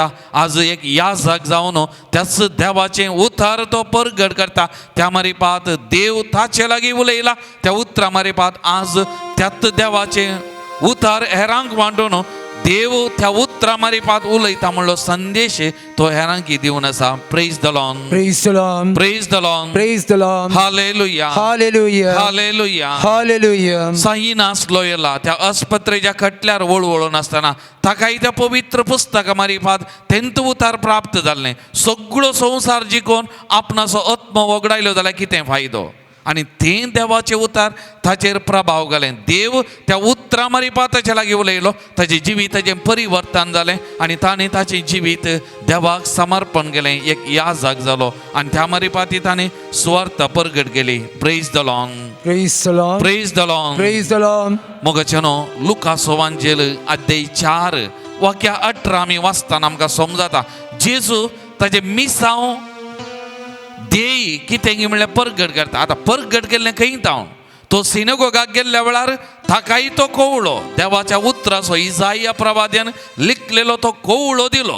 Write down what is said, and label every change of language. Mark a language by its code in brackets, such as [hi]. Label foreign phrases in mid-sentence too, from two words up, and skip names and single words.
[kok] आज एक याजक जावन त्याच देवाचें उतार तो परगट करता. त्या मारिपात देव ताचे लागीं उलयला, त्या उतरा मारिपात आज त्याच देवाचें उतार हेरांक मांडून देव त्या उतरा मारिपात उलयता म्हणलो संदेश तो हेरांकी दिवन आसा. [en] Praise the Lord, Praise the Lord. Praise the Lord, Praise the Lord. हालेलुया, Hallelujah. हालेलुया. Hallelujah. [kok] साई नासलो येला त्या अस्पत्रेच्या कटल्यार वळवळून आसतना ताकाय त्या पवित्र पुस्तका मारिपात तेंत उतार प्राप्त जाल्लें. सगळो संवसार जिखोवन आपणाचो आत्म वगडायलो जाल्यार कितें फायदो. आनी तें देवाचें उतार ताचेर प्रभाव घालें. देव त्या उतरा मारिपात ताचे लागीं उलयलो, ताचें जिविताचें परिवर्तन जालें आनी ताणें ताचें जिवीत देवाक समर्पण केलें. एक याजक जालो आनी त्या मारिपाती ताणें सुवार्ता परगट केली. [en] Praise the Lord, Praise the Lord. Praise the Lord. Praise the Lord. [kok] मोगाचेनो लुकास वांजेल अध्याय 4 वाक्य 18 आमी वाचताना आमकां समजता जेजू ताचें मिसांव देई कितें म्हणल्यार परगट करता. आतां परगट केल्लें खंय तावन तो सिनेगोगाक गेल्ल्या वेळार ताकाय तो कवळो देवाच्या उतराचो इजाया प्रवाद्यान लिखलेलो तो कवळो दिलो.